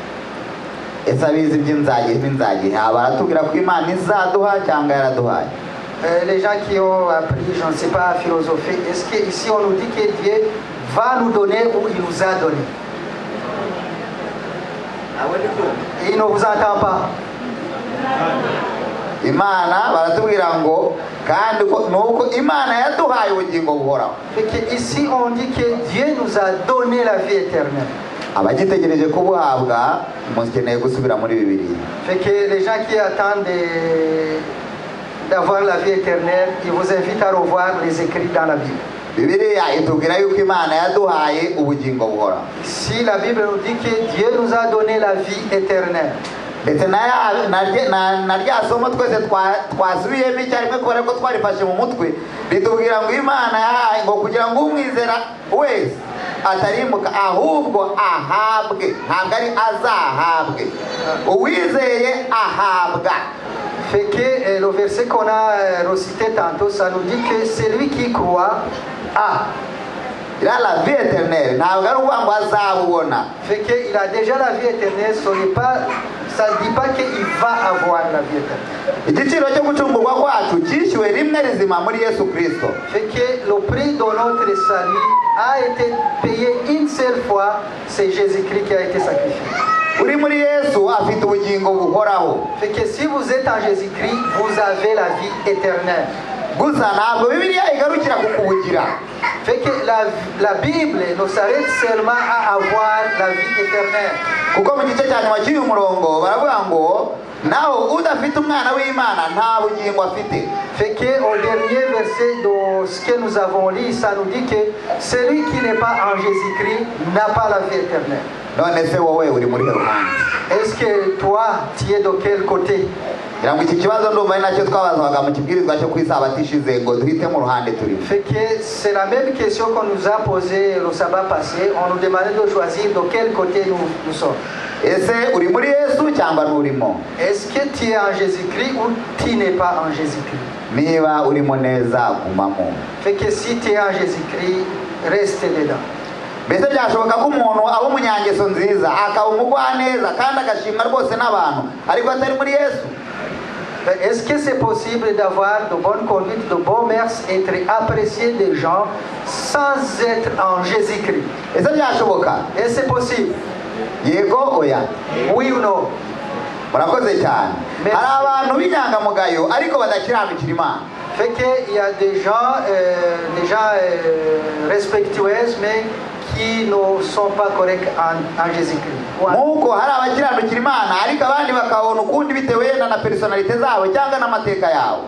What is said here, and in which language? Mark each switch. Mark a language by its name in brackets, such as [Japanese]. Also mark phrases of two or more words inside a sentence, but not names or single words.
[French] Les gens qui ont appris, je ne sais pas, philosophie, est-ce qu'ici on nous dit que Dieu va nous donner ou il nous a donné? Il ne vous entend pas. [Kinyarwanda] Imana baratubwira ngo kandi nuko Imana yaduhaye ubugingo buhoraho. [French] Ici on dit que Dieu nous a donné la vie éternelle. [Kinyarwanda] Abagitegereje kubuhabwa mukeneye gusubira muri Bibiliya. [French] Fait que les gens qui attendent d'avoir la vie éternelle, ils vous invitent à revoir les écrits dans la Bible. [Kinyarwanda] Bibiliya itubwira yuko Imana yaduhaye ubugingo buhoraho. [French] Si la Bible nous dit que Dieu nous a donné la vie éternelle. [Kinyarwanda] ndetse na rya somo twese twasubiyemo icyarimwe kubera ko twarifashe mu mutwe ritubwira ngo Imana yahaye ngo kugira ngo umwizera wese atarimbuka ahubwo ahabwe, ntabwo ari azahabwe, uwizeye ahabwa. [French] Fait que le verset qu'on a recité tantôt, ça nous dit que celui qui croit a la vie éternelle. [Kinyarwanda] Ntabwo ari ukuvuga ngo azabubona. [French] Fait qu'il a déjà la vie éternelle, ça ne dit pas qu'il va avoir la vie éternelle. [Kinyarwanda] Igiciro cyo gucungurwa kwacu cyishyuwe rimwe rizima muri Yesu Kristo. [French] Fait que le prix de notre salut a été payé une seule fois, c'est Jésus-Christ qui a été sacrifié. [Kinyarwanda] Uri muri Yesu afite ubugingo buhoraho. [French] Fait que si vous êtes en Jésus-Christ, vous avez la vie éternelle. [Kinyarwanda] Gusa ntabwo Bibiliya igarukira kukubugira. [French] Fait que la Bible ne s'arrête seulement à avoir la vie éternelle. [Kinyarwanda] Kuko mu gice cya nyuma cy'uyu murongo baravuga ngo naho udafite umwana w'Imana nta bugingo afite. [French] Fait que au dernier verset de ce que nous avons lu, ça nous dit que celui qui n'est pas en Jésus-Christ n'a pas la vie éternelle. [Kinyarwanda] None se wowe uri muri ruhande? [French] Est-ce que toi tu es de quel côté? [Kinyarwanda] Iki kibazo ndumva ari nacyo twabazaga mu kibwirizwa cyo kwisabatishize ngo duhite mu ruhande turi. [French] Fait que c'est la même question qu'on nous a posée le sabbat passé. On nous demandait de choisir de quel côté nous sommes. [Kinyarwanda] Ese uri muri Yesu cyangwa nurimo? [French] Est-ce que tu es en Jésus-Christ ou tu n'es pas en Jésus-Christ? [Kinyarwanda] Niba urimo neza gumamo. [French] Fait que si tu es en Jésus-Christ, reste dedans. [Kinyarwanda] Mbese byashoboka ko umuntu aba umunyangeso nziza akaba umugwaneza kandi agashimwa rwose n'abantu ariko atari muri Yesu? [French] Est-ce que c'est possible d'avoir de bonnes conduites, de bons mœurs, être apprécié des gens sans être en Jésus-Christ? [Kinyarwanda] ese byashoboka? [French] Est-ce que c'est possible? [Kinyarwanda] Yego oya? [French] Oui ou non? [Kinyarwanda] Murakoze cyane. [French] Merci. [Kinyarwanda] Hari abantu b'inyangamugayo ariko badakiranukira Imana. [French] Fait qu'il y a des gens respectueux, mais qui ne sont pas corrects en Jésus-Christ. Ouais. [Kinyarwanda] Nk'uko hari abakiranukira Imana ariko abandi bakabona ukundi bitewe na personnalité zabo cyangwa n'amateka yabo.